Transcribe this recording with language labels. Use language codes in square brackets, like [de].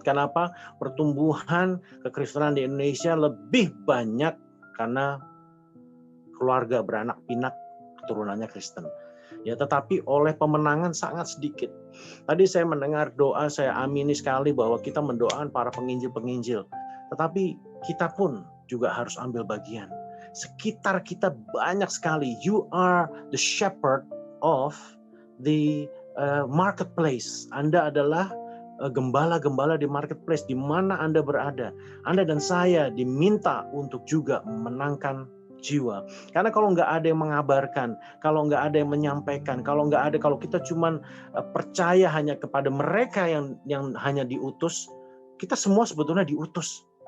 [id] Kenapa pertumbuhan kekristenan di Indonesia lebih banyak karena keluarga beranak pinak keturunannya Kristen. Ya, tetapi oleh pemenangan sangat sedikit. Tadi saya mendengar doa, saya amini sekali bahwa kita mendoakan para penginjil-penginjil. Tetapi kita pun juga harus ambil bagian. Sekitar kita banyak sekali. [en] You are the shepherd of the marketplace. [id] Anda adalah gembala-gembala di marketplace di mana Anda berada. Anda dan saya diminta untuk juga memenangkan jiwa. Karena kalau nggak ada yang mengabarkan, kalau nggak ada yang menyampaikan, kalau kita cuman percaya hanya kepada mereka yang hanya diutus, kita semua sebetulnya diutus.